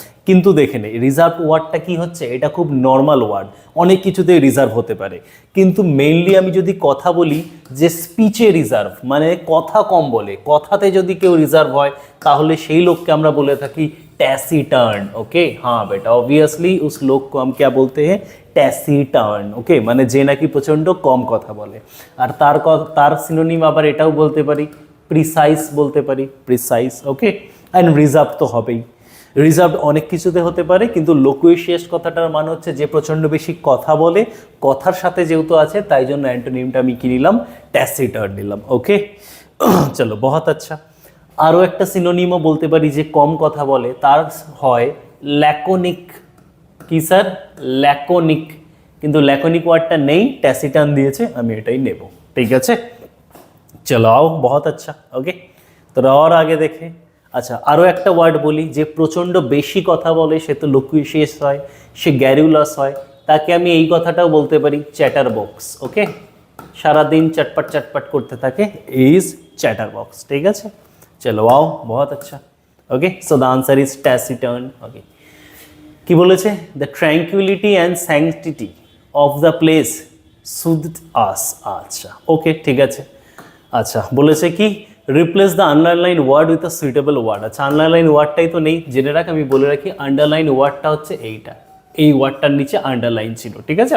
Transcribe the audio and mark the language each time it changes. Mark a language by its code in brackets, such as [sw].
[bn] কিন্তু দেখে নেই রিজার্ভ ওয়ার্ডটা কি হচ্ছে, এটা খুব নর্মাল ওয়ার্ড, অনেক কিছুতেই রিজার্ভ হতে পারে। কিন্তু মেইনলি আমি যদি কথা বলি যে স্পিচে রিজার্ভ, মানে কথা কম বলে, কথাতে যদি কেউ রিজার্ভ হয় তাহলে সেই লোককে আমরা বলে থাকি टैसीटर्न। [hi] ओके, हाँ बेटा, ऑब्वियसली उस लोग को हम क्या बोलते हैं, टैसीटर्न। [bn] ओके, মানে যে নাকি প্রচণ্ড কম কথা বলে। আর তার সিনোনিম আবার এটাও বলতে পারি, প্রিসাইজ বলতে পারি, প্রিসাইজ। ওকে, অ্যান্ড রিজার্ভ তো হবেই। রিজার্ভ অনেক কিছুতে হতে পারে, কিন্তু লোকুয়েশিয়াস কথাটার মানে হচ্ছে যে প্রচণ্ড বেশি কথা বলে, কথার সাথে যেহেতু আছে তাই জন্য অ্যান্টোনিমটা আমি কি নিলাম, ট্যাসিটার্ন নিলাম। ওকে, চলো, [hi] বহুত আচ্ছা। [bn] আরও একটা সিনোনিমও বলতে পারি যে কম কথা বলে, তার হয় ল্যাকোনিক। কি স্যার? ল্যাকোনিক। কিন্তু ল্যাকোনিক ওয়ার্ডটা নেই, ট্যাসিটার্ন দিয়েছে, আমি এটাই নেব, ঠিক আছে? [hi] চলো আও, বহুত আচ্ছা। [bn] ওকে, তো আর আগে দেখে, আচ্ছা আরও একটা ওয়ার্ড বলি, যে প্রচণ্ড বেশি কথা বলে সে তো লোকুয়েশিয়াস হয়, সে গ্যারিউলাস হয়, তাকে আমি এই কথাটাও বলতে পারি, চ্যাটার বক্স। ওকে, সারাদিন চটপট চটপট করতে থাকে, ইজ চ্যাটার বক্স, ঠিক আছে? [hi] चलो आओ, बहुत अच्छा। [en] Okay, so the answer is taciturn. Okay, [bn] কি বলেছে, [en] The tranquility and sanctity of the place soothed us. [bn] আচ্ছা, ওকে, ঠিক আছে। আচ্ছা, বলেছে কি [en] Replace the underline word with a suitable word. [bn] আচ্ছা, আন্ডারলাইন ওয়ার্ডটাই তো নেই, জেনে রাখ, আমি বলে রাখি আন্ডারলাইন ওয়ার্ডটা হচ্ছে এইটা, এই ওয়ার্ডটার নিচে আন্ডারলাইন ছিল, ঠিক আছে?